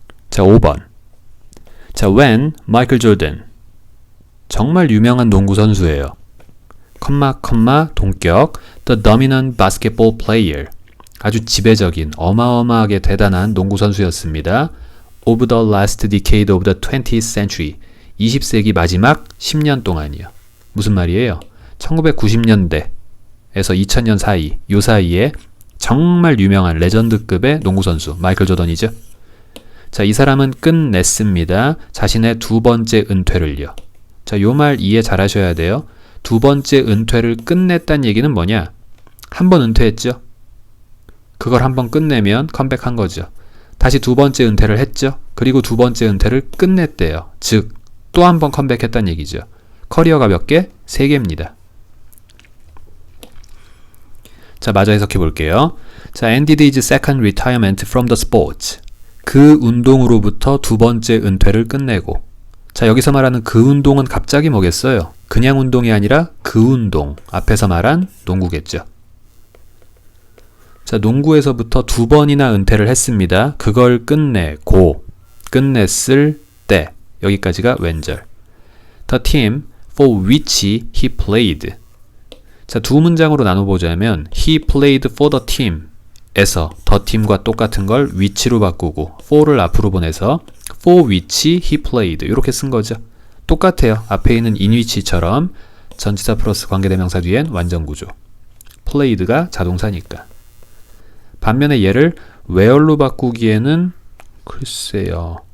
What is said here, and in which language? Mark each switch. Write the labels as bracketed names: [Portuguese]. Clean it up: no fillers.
[Korean] 자, 5번. 자, when 마이클 조던, 정말 유명한 농구 선수예요. 동격, [English] the dominant basketball player, [Korean] 아주 지배적인, 어마어마하게 대단한 농구 선수였습니다. [English] of the last decade of the 20th century, [Korean] 20세기 마지막 10년 동안이요. 무슨 말이에요? 1990년대에서 2000년 사이, 요 사이에 정말 유명한 레전드급의 농구 선수 마이클 조던이죠. 자, 이 사람은 끝냈습니다. 자신의 두 번째 은퇴를요. 자, 요 말 이해 잘 하셔야 돼요. 두 번째 은퇴를 끝냈다는 얘기는 뭐냐? 한 번 은퇴했죠. 그걸 한 번 끝내면 컴백한 거죠. 다시 두 번째 은퇴를 했죠. 그리고 두 번째 은퇴를 끝냈대요. 즉, 또 한 번 컴백했다는 얘기죠. 커리어가 몇 개? 3개입니다. 자, 마저 해석해 볼게요. [English] 자, ended his second retirement from the sports. [Korean] 그 운동으로부터 두 번째 은퇴를 끝내고. 자, 여기서 말하는 그 운동은 갑자기 뭐겠어요? 그냥 운동이 아니라 그 운동, 앞에서 말한 농구겠죠. 자, 농구에서부터 두 번이나 은퇴를 했습니다. 그걸 끝내고, 끝냈을 때, 여기까지가 왼절. [English] The team for which he played. [Korean] 자, 두 문장으로 나눠보자면 [English] he played for the team [Korean] e서 더 팀과 똑같은 걸 which로 바꾸고 for를 앞으로 보내서 [English] for which he played [Korean] 이렇게 쓴 거죠. 똑같아요. 앞에 있는 in which처럼 전치사 플러스 관계대명사 뒤엔 완전구조. played가 자동사니까. 반면에 얘를 where로 바꾸기에는 글쎄요.